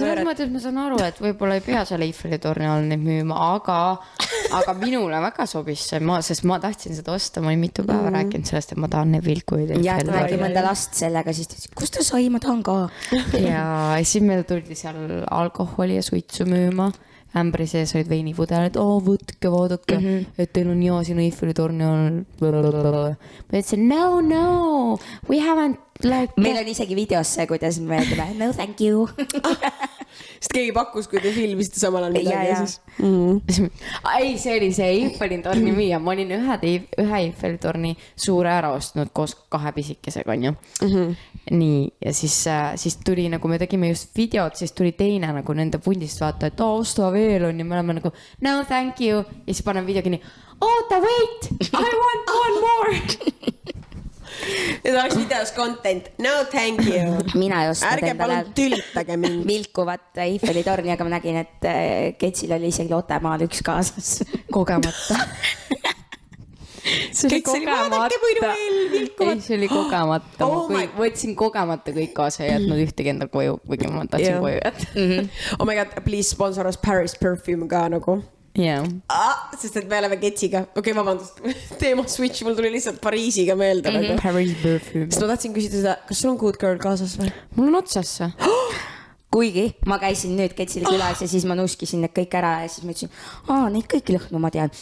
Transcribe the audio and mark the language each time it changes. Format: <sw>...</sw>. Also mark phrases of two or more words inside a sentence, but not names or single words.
<et>Selles mõttes ma saan aru, et võib-olla ei pea seal Eiffeli torni all neid müüma, aga minule väga sobis see, sest ma tahtsin seda osta, ma olin mitu päeva rääkinud sellest, et ma tahan neid vilkuid. Ja nägi mõnda last sellega, siis ta ütles, kus ta sai, ma tahan ka. Ja siis meil tuldi seal alkoholi ja suitsu müüma. Ämbri sees olid veinipudelid, võtke, vaadake, et teil on hea siin Eiffeli torni all. Ma ütlesin,</et> <en>no, we haven't like...</en> <et>Meil on isegi videos see, kuidas me ütleme,</et> <en>no thank you.</en> <et>Sest keegi pakkus, kui te filmisite samal ajal midagi ja siis. ei, see oli see Eiffeli torni müüa, ma olin ühe Eiffeli torni suure ära ostnud koos 2 pisikesega, onju. Nii, ja siis tuli nagu me tegime just videot, siis tuli teine nagu nende pundist vaata, et osta veel on ja me oleme nagu</et> <en>no thank you</en> <et>ja siis panen video kinni. Oota,</et> <en>wait, I want one more.</en> <et>Need oleks videos content.</et> <en>No thank you.</en> <et>mina ei ostnud Ärge endale palun tülitage mind. vilkuvat Eiffeli torni, aga ma nägin, et Ketsil oli isegi Lottemaal üks kaasas. Kogemata. See oli kogemata. Ei, see oli kogemata. Ma võtsin kogemata kõik kaasa ja jätnud ühtegi enda koju, kuigi ma tahtsin koju jätta.</et> <en>Oh my god, please sponsor us Paris Perfume</en> <et>ka nagu. Yeah. Sest et me oleme Ketsiga. Okei, vabandust. Teema switch, mul tuli lihtsalt Pariisiga meelde. Paris Perfume. Sest ma tahtsin küsida seda, kas sul on Good Girl kaasas või? Mul on otsas see. Kuigi ma käisin nüüd Ketsile külas ja siis ma nuskisin need kõik ära ja siis ma ütlesin, neid kõiki lõhnu ma tean.</et>